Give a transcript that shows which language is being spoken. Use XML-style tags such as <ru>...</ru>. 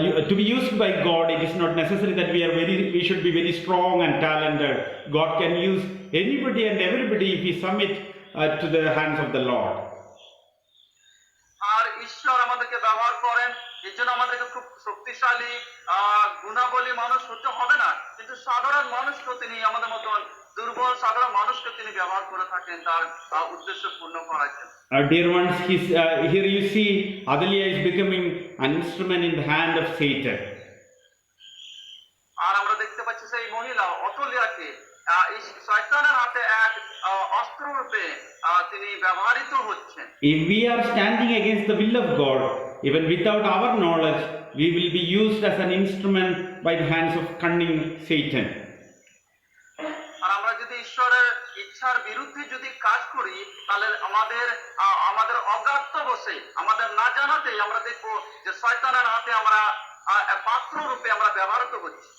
<en>To be used by God, it is not necessary that we should be very strong and talented. God can use anybody and everybody if we submit to the hands of the Lord.</en> <bn>আর ঈশ্বর আমাদেরকে ব্যবহার করেন, এর জন্য আমাদেরকে খুব শক্তিশালী গুণাবলী মানুষ হতে হবে না, কিন্তু সাধারণ মানুষকে তিনি আমাদের মতন দুর্বল সাধারণ মানুষকে তিনি ব্যবহার করে থাকেন তার উদ্দেশ্য পূর্ণ করার জন্য।</bn> <en>Dear ones, here you see Athaliah is becoming an instrument in the hand of Satan.</en> <bn>আর আমরা দেখতে পাচ্ছি সেই মহিলা অথলিয়াকে শয়তানের হাতে এক অস্ত্র রূপে তিনি ব্যবহৃত হচ্ছেন।</bn> <en>If we are standing against the will of God, even without our knowledge, we will be used as an instrument by the hands of cunning Satan.</en> <bn>আর আমরা যদি ঈশ্বরের ইচ্ছার বিরুদ্ধে যদি কাজ করি, তাহলে আমাদের অজ্ঞাত বসে আমাদের না জানাতেই আমরা দেখবো যে শয়তানের হাতে আমরা পাত্র রূপে আমরা ব্যবহৃত হচ্ছি।</bn>